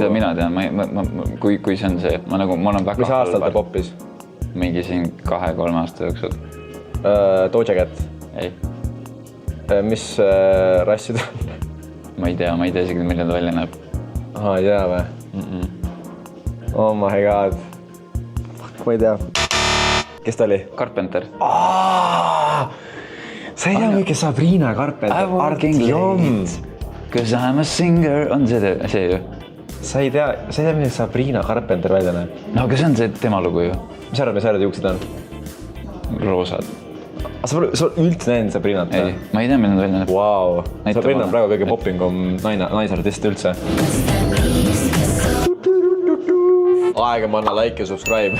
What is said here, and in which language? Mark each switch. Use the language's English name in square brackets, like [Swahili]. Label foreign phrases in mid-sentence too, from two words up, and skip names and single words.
[Estonian] Mida mina tean, kui see on see, ma olen väga... Mis aastal ta poppis? Mingi siin 2-3 aasta jooksul. Doja Cat? Ei. Mis rassi ta on? Ma ei tea isegi, milline ta välja näeb. Ei tea või? [English] Oh my god. [Estonian] Ma ei tea. Kes ta oli? Carpenter. Sa ei tea või, kes Sabrina Carpenter? Artjom. [English] Cause I'm a singer. [Estonian] On see ju? Sa ei tea, milline Sabrina Carpenter välja näeb? No, aga see on see tema lugu ju. Mis arvad, mis äärad juuksed on? Roosad. Sa üldse näinud Sabrinat? Ei, ma ei tea, milline ta välja näeb. Vau. Sabrina on praegu kõige popingum naisartist üldse. Aega manna like ja subscribe.